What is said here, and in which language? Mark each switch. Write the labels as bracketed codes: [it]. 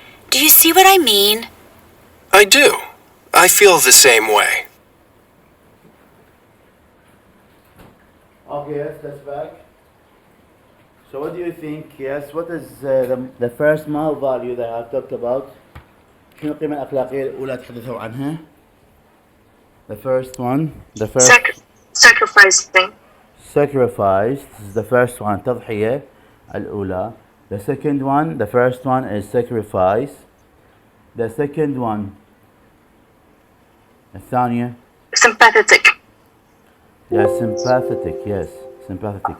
[en] Do you see what I mean? I do. I feel the same way. Okay, yes, that's back. So what do you think? Yes, what is the first moral value that I've talked about? [ar] شنو القيمة الأخلاقية الأولى تحدثوا عنها؟ [en] The first one, Sacrificing. sacrifice. This is the first one, [ar] تضحية الأولى. [en] The second one, the first one is sacrifice. The second one, [ar] الثانية. [en] Sympathetic. Yes, sympathetic. Yes, sympathetic.